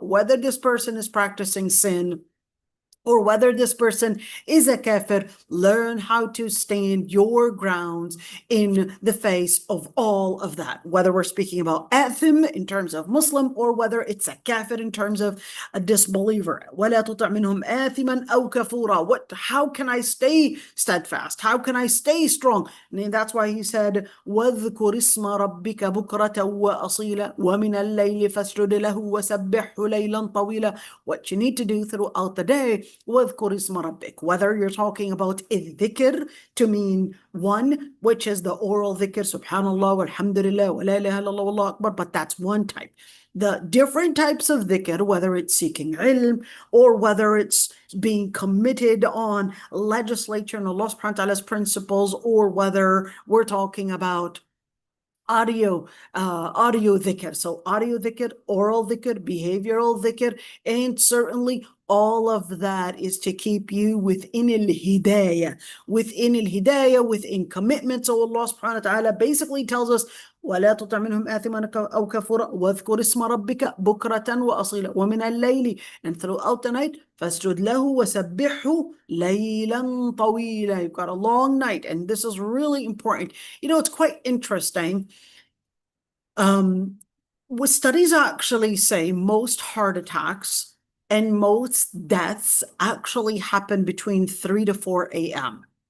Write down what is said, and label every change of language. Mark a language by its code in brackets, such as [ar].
[en] Whether this person is practicing sin or whether this person is a kafir, learn how to stand your grounds in the face of all of that. Whether we're speaking about athim in terms of Muslim, or whether it's a kafir in terms of a disbeliever. [ar] وَلَا تُطِعْ مِنْهُمْ آثِمًا أَوْ كَفُورًا. [en] How can I stay steadfast? How can I stay strong? And that's why he said, [ar] وَاذْكُرِ اسْمَ رَبِّكَ بُكْرَةً وَأَصِيلًا وَمِنَ اللَّيْلِ فَاسْجُدْ لَهُ وَسَبِّحْهُ لَيْلًا طَوِيلًا. [en] What you need to do throughout the day, [ar] وَاذْكُرِ اسْمَ رَبِّكَ. [en] Whether you're talking about الذكر to mean one, which is the oral dhikr, subhanallah, walhamdulillah, wa la ilaha illallah, wallahu akbar, but that's one type. The different types of dhikr, whether it's seeking ilm or whether it's being committed on legislature and Allah subhanahu wa ta'ala's principles, or whether we're talking about audio dhikr. So audio dhikr, oral dhikr, behavioral dhikr, and certainly all of that is to keep you within al-hidayah, within commitment. So Allah subhanahu wa ta'ala basically tells us, [ar] ولا تطع منهم آثما أو كفورا واذكر اسم ربك بكرة وأصيلا ومن الليل, [en] and throughout the night, [ar] فاسجد له وسبحه ليلا طويلا. [en] You've got a long night, and this is really important. You know, it's quite interesting. What studies actually say most heart attacks And most deaths actually happen between 3 to 4 a.m.